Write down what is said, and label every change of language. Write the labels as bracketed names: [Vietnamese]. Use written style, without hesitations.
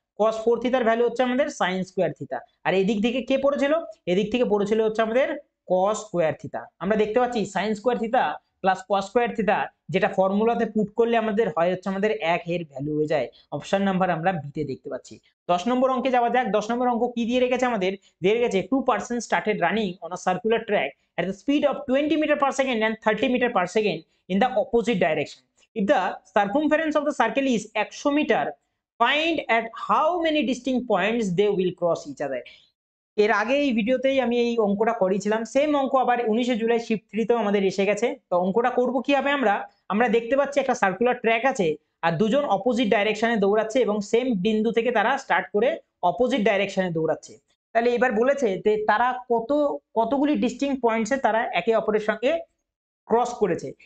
[Bangla] cos 4 থিটার value হচ্ছে আমাদের sin স্কয়ার থিটা, আর এদিক থেকে কে পড়েছিল? এদিক থেকে পড়েছিল হচ্ছে আমাদের cos স্কয়ার থিটা। আমরা দেখতে পাচ্ছি sin square theta plus cos square theta, যেটা ফর্মুলাতে পুট করলে আমাদের হয় হচ্ছে আমাদের 1 এর ভ্যালু হয়ে যায়। অপশন নাম্বার আমরা বিতে দেখতে পাচ্ছি। 10 নম্বর অঙ্কে যাওয়া যাক। 10 নম্বর অঙ্ক কি দিয়ে রেখেছে আমাদের? দিয়ে রেখেছে [English] 2 person started running on a circular track at the speed of 20 meter per second and 30 meter per second in the opposite direction. If the circumference of the circle is 100 meter, find at how many distinct points they will cross each other. [Bangla] এর আগে এই ভিডিওতেই আমি এই অঙ্কটা করেছিলাম, same অঙ্ক আবার 19 জুলাই শিফট 3 তেও আমাদের এসে গেছে। তো অঙ্কটা করব কিভাবে? আমরা দেখতে পাচ্ছি একটা সার্কুলার ট্র্যাক আছে আর দুজন অপোজিট ডাইরেকশনে দৌড়াচ্ছে এবং সেম বিন্দু থেকে তারা স্টার্ট করে অপোজিট ডাইরেকশনে দৌড়াচ্ছে। তাহলে এবার বলেছে যে তারা কতগুলি ডিস্টিংক্ট পয়েন্টসে তারা একে অপরের সঙ্গে ক্রস করেছে।